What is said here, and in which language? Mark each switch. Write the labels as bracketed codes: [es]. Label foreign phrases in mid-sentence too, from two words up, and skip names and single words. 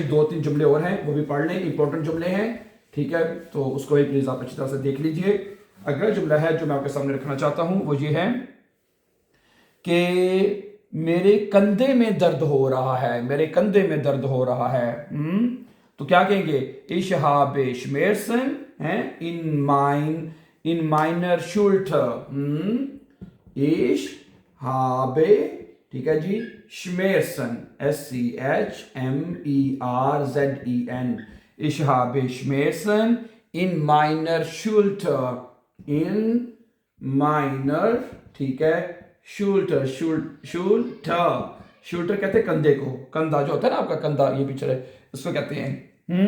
[hi] 2-3 जुमले और हैं, वो भी पढ़ लें, इंपॉर्टेंट जुमले हैं, ठीक है, तो उसको भी प्लीज आप अच्छी तरह से देख लीजिए। अगला जुमला है जो मैं आपके सामने रखना चाहता हूं वो ये है कि मेरे कंधे में दर्द हो रहा है, मेरे कंधे में दर्द हो रहा है। तो क्या कहेंगे, [de] Ich habe Schmerzen है, in meiner Schulter, ich habe, [hi] ठीक है जी, [de] Schmerzen, [hi] SCHMERZEN, [de] Ich habe Schmerzen in meiner Schulter, in meiner, [hi] ठीक है, शूल्टर, शूल्टर कहते हैं कंधे को, कंधा जो होता है ना आपका कंधा, ये पीछे इसको कहते हैं।